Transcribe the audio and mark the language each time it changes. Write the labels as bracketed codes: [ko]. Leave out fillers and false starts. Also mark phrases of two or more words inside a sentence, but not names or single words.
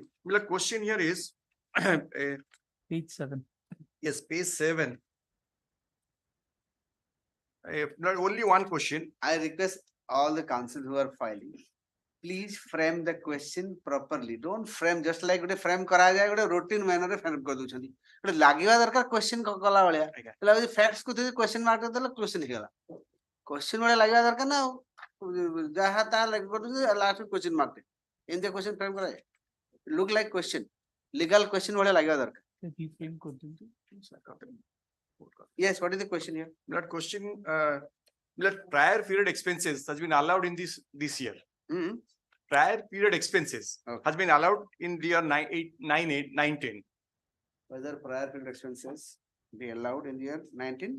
[en] The question here is, Page 7. yes, page 7. Not only one question. I request all the counsel who are filing, please frame the question properly. Don't frame just like [or] ଗୋଟେ frame କରାଯାଏ ଗୋଟେ [en] routine manner [or] ରେ frame କରିଦଉଛନ୍ତି. ଗୋଟେ ଲାଗିବା ଦରକାର question କଲା ଭଳିଆ. ହେଲା ଯଦି facts କୁ ଯଦି [en] question mark [or] ଦେଲେ question ହେଇଗଲା. Question ଭଳିଆ ଲାଗିବା ଦରକାର ନା ଆଉ ଯାହା ତାହା ଲାଗି କରୁଛନ୍ତି last କୁ [en] question mark. [or] ଏମିତି question frame କରାଯାଏ. [en] Look like question. Legal question [or] ଭଳିଆ ଲାଗିବା ଦରକାର. Reframe କରିଦିଅନ୍ତୁ। [en] Yes, what is the question here? That question, that prior period expenses has been allowed in this year. Prior period expenses Okay. has been allowed in the year 9, Whether prior period expenses be allowed in the year 19?